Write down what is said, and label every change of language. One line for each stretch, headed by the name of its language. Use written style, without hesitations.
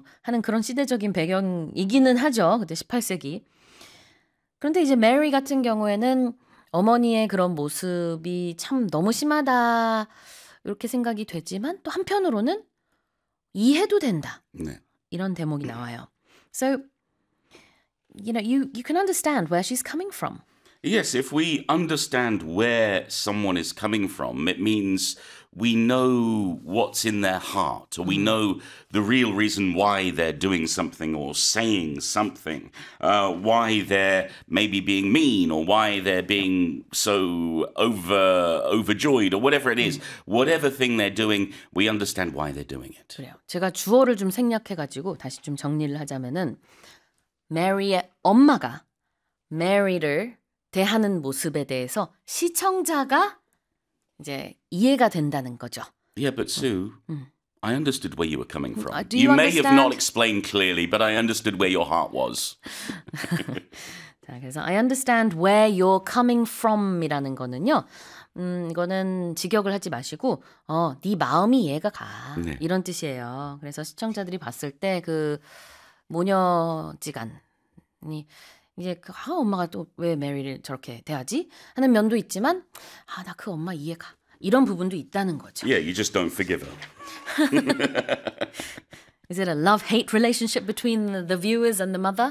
Korean: 하는 그런 시대적인 배경이기는 하죠. 그때 18세기. 그런데 이제 메리 같은 경우에는 어머니의 그런 모습이 참 너무 심하다 이렇게 생각이 되지만, 또 한편으로는 이해도 된다 네. 이런 대목이 나와요.
English: So, you can understand where she's coming from. Yes, if we understand where someone is coming from, it means we know what's in their heart, or we know the real reason why they're doing something or saying something, why they're maybe being mean, or why they're being so overjoyed, or whatever it is. Whatever thing they're doing, we understand why they're doing it.
Korean: 그래요. 제가 주어를 좀 생략해가지고 다시 좀 정리를 하자면은, 메리의 엄마가 메리를 대하는 모습에 대해서 시청자가 이제 이해가 된다는 거죠.
English: Yeah, but Sue, I understood where you were coming from. Do You you may have not explained clearly, but I understood where your heart was.
Korean: 자, 그래서
English: I understand where you're coming from이라는 거는요.
Korean: 이거는 직역을 하지 마시고 네 마음이 이해가 가. 네. 이런 뜻이에요. 그래서 시청자들이 봤을 때그 모녀지간이 이제 엄마가 또왜 메리를 저렇게 대하지? 하는 면도 있지만 나그 엄마 이해가. 이런 부분도 있다는 거죠.
English: Yeah, you just don't forgive Is it a love-hate relationship between the viewers and the mother?